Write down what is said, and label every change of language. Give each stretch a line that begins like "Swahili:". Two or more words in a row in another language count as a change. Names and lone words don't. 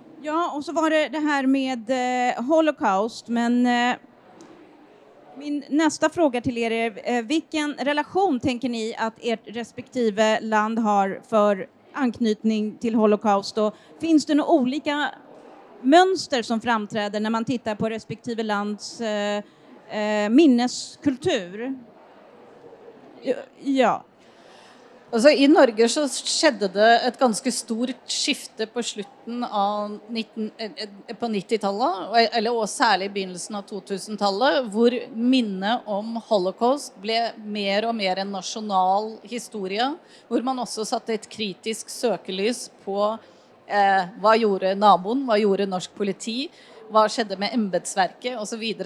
Swedish: Ja, och så var det här med Holocaust, men min nästa fråga till er är vilken relation tänker ni att ert respektive land har för anknytning till Holocaust? Och finns det några olika mönster som framträder när man tittar på respektive lands minneskultur? Ja.
Norwegian: Altså, I Norge så skjedde det et ganske stort skifte på slutten av på 90-tallet, eller og særlig begynnelsen av 2000-tallet, hvor minnet om holocaust ble mer og mer en nasjonal historie, hvor man også satte et kritisk søkelys på hva gjorde naboen, hva gjorde norsk politi, hva skjedde med embedsverket og så videre.